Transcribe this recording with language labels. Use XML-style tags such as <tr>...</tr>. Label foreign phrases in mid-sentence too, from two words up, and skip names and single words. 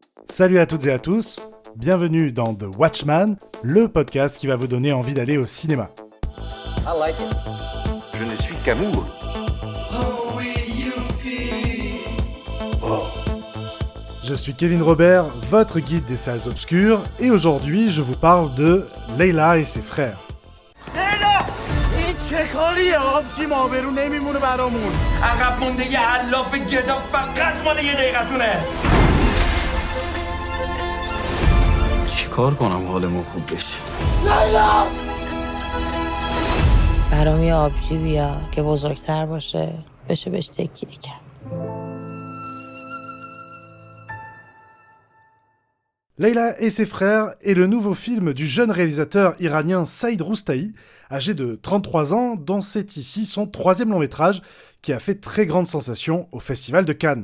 <fr>Salut à toutes et à tous, bienvenue dans The Watchman, le podcast qui va vous donner envie d'aller au cinéma.</fr> <en>I like it.</en> <fr>Je ne suis qu'amour. Je suis Kevin Robert, votre guide des salles obscures, et aujourd'hui je vous parle de Leila et ses frères.</fr> <fa>عقب مونده یه علاف گدا فقط مال یه دقیقتونه. چیکار کنم حالمون خوب بشه؟ برام یه آبجی بیار که بزرگتر باشه بشه بهش تکیه کرد.</fa> <fr>Leila et ses frères est le nouveau film du jeune réalisateur iranien Saïd Roustahi, âgé de 33 ans, dont c'est ici son troisième long métrage qui a fait très grande sensation au Festival de Cannes.</fr>